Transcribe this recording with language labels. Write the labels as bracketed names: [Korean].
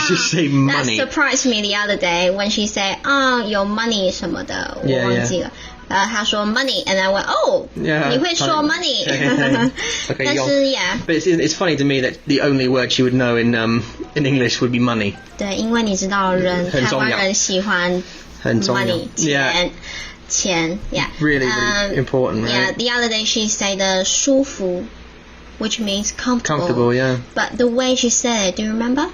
[English] She can say money. That surprised me the other day when she said, [Chinese] 有 money 什么的，我忘记了。他说 [English] money and I went yeah, [Chinese] 你会说 money [English] okay, [Chinese] 但是 yeah [English] but it's funny to me that the only word she would know in English would be money. [Chinese] 对，因为你知道台湾人喜欢 [English] money, 钱 yeah. Really important, right? Yeah, the other day she said 舒服, which means comfortable. Yeah. But the way she said it, do you remember?